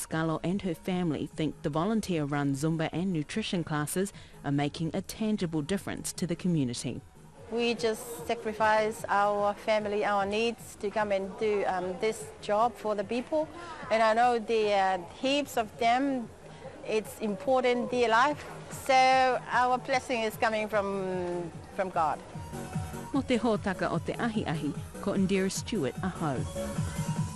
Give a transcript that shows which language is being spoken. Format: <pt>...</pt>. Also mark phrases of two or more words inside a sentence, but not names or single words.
<en>Gallo and her family think the volunteer-run Zumba and nutrition classes are making a tangible difference to the community. We just sacrifice our family, our needs to come and do this job for the people. And I know there are heaps of them. It's important, their life. So our blessing is coming from God.</en> <mi>Mo te hōtaka o te ahi, ko Indira Stewart ahau.</mi>